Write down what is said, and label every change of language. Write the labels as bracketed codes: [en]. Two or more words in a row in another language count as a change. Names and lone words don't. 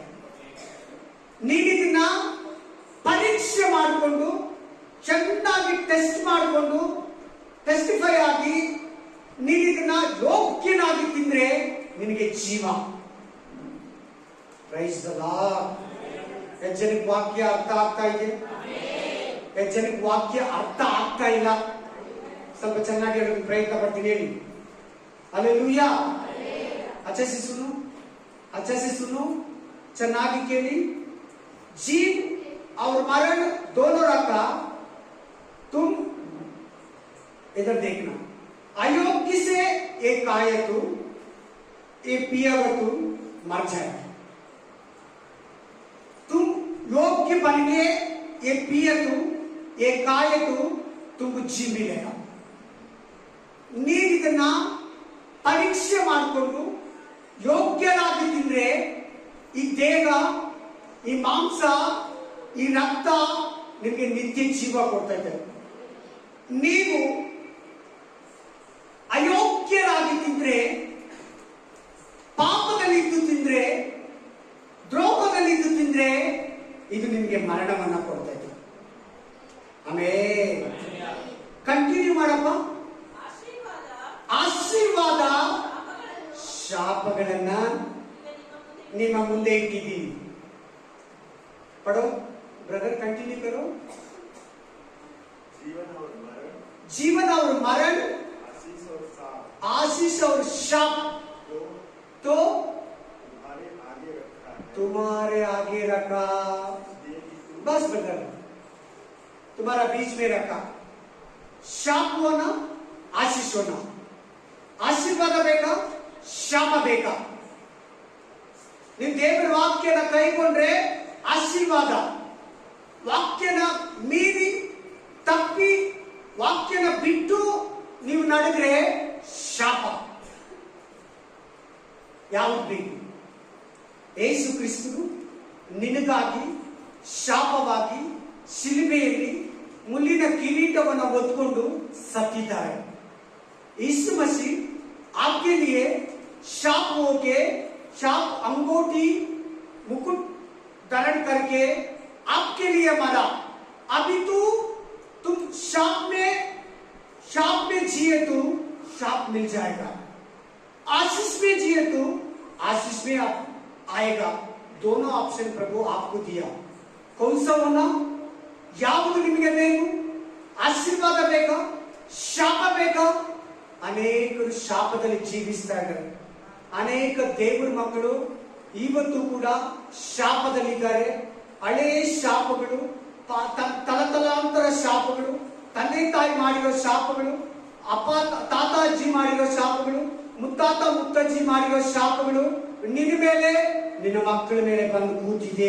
[kn] ನೀನಿದನ್ನ ಪರೀಕ್ಷೆ ಮಾಡಿಕೊಂಡು ಚೆನ್ನಾಗಿ ಟೆಸ್ಟ್ ಮಾಡಿಕೊಂಡು ಟೆಸ್ಟಿಫೈ ಆಗಿ ನೀನಿದನ್ನ ಯೋಗ್ಯನಾಗಿ ತಿಂದ್ರೆ ನಿನಗೆ ಜೀವ. [en] Praise the Lord. [kn] ಹೆಚ್ಚನಿಗೆ ವಾಕ್ಯ ಅರ್ಥ ಆಗ್ತಾ ಇದೆ? ಹೆಚ್ಚನಿಗೆ ವಾಕ್ಯ ಅರ್ಥ ಆಗ್ತಾ ಇಲ್ಲ. ಸ್ವಲ್ಪ ಚೆನ್ನಾಗಿ ಹೇಳೋದು ಪ್ರಯತ್ನ ಪಡ್ತೀನಿ. ಹೇಳಿ ಹಲ್ಲೆಲೂಯಾ. [hi] अच्छे से सुनो, [kn] ಚೆನ್ನಾಗಿ ಕೇಳಿ. [hi] जीव और मरण दोनों रखा. तुम इधर देखना. अयोग्य से एक आए तो ये पिएगा तो मर जाएगा. तुम योग्य बन गए, ये पिए तो ये खाए तो तुमको जी मिलेगा. [kn] ನೀವಿದನ್ನ ಪರೀಕ್ಷೆ ಮಾಡಿಕೊಂಡು ಯೋಗ್ಯರಾಗಿ ತಿಂದ್ರೆ ಈ ದೇಹ, ಈ ಮಾಂಸ, ಈ ರಕ್ತ ನಿಮಗೆ ನಿತ್ಯ ಜೀವ ಕೊಡ್ತಾ ಇದೆ. ನೀವು ಅಯೋಗ್ಯರಾಗಿ ತಿಂದ್ರೆ, ಪಾಪದಲ್ಲಿದ್ದು ತಿಂದ್ರೆ, ದ್ರೋಹದಲ್ಲಿದ್ದು ತಿಂದ್ರೆ ಇದು ನಿಮಗೆ ಮರಣವನ್ನ ಕೊಡ್ತಾ ಇದೆ. ಆಮೇಲೆ ಕಂಟಿನ್ಯೂ ಮಾಡಪ್ಪ. ಆಶೀರ್ವಾದ ಶಾಪಗಳನ್ನ ನಿಮ್ಮ ಮುಂದೆ ಇಟ್ಟಿದ್ದೀವಿ. [hi] पढ़ो ब्रदर, कंटिन्यू करो. जीवन और मरण, आशीष और शाप तो तुम्हारे आगे रखा. बस ब्रदर, तुम्हारा बीच में रखा. शाप होना, आशीष होना. [kn] ಆಶೀರ್ವಾದ ಬೇಕಾ, ಶಾಪ ಬೇಕಾ? ನಿಮ್ ದೇವರ ವಾಕ್ಯನ ಕೈಗೊಂಡ್ರೆ ಆಶೀರ್ವಾದ, ವಾಕ್ಯನ ಮೀರಿ ತಪ್ಪಿ ವಾಕ್ಯನ ಬಿಟ್ಟು ನೀವು ನಡೆದ್ರೆ ಶಾಪ. ಯಾವುದು ಬೇಕು? ಯೇಸು ಕ್ರಿಸ್ತನು ನಿನಗಾಗಿ ಶಾಪವಾಗಿ ಶಿಲುಬೆಯಲ್ಲಿ ಮುಳ್ಳಿನ ಕಿರೀಟವನ್ನು ಹೊತ್ತುಕೊಂಡು ಸತ್ತಿದ್ದಾರೆ. [hi] यीशु मसीह आपके लिए शाप होके, शाप अंगूठी मुकुट धारण करके आपके लिए मरा. अभी तुम शाप में जिए तो शाप मिल जाएगा, आशीष में जिए तो आशीष में आप आएगा. दोनों ऑप्शन प्रभु आपको दिया. कौन सा होना? [kn] ಯಾವುದು ನಿಮಗೆ ಬೇಕು? ಆಶೀರ್ವಾದ ಬೇಕಾ, ಶಾಪ ಬೇಕಾ? ಅನೇಕರು ಶಾಪದಲ್ಲಿ ಜೀವಿಸ್ತಾ ಇದ್ದಾರೆ. ಅನೇಕ ದೇವರ ಮಕ್ಕಳು ಇವತ್ತು ಕೂಡ ಶಾಪದಲ್ಲಿದ್ದಾರೆ. ಹಳೇ ಶಾಪಗಳು, ತಲತಲಾಂತರ ಶಾಪಗಳು, ತಂದೆ ತಾಯಿ ಮಾಡಿರೋ ಶಾಪಗಳು, ಅಪ್ಪ ತಾತ ಅಜ್ಜಿ ಮಾಡಿರೋ ಶಾಪಗಳು, ಮುತ್ತಾತ ಮುತ್ತಜ್ಜಿ ಮಾಡಿರೋ ಶಾಪಗಳು ನಿನ್ನ ಮೇಲೆ, ನಿನ್ನ ಮಕ್ಕಳ ಮೇಲೆ ಬಂದು ಕೂತಿದೆ.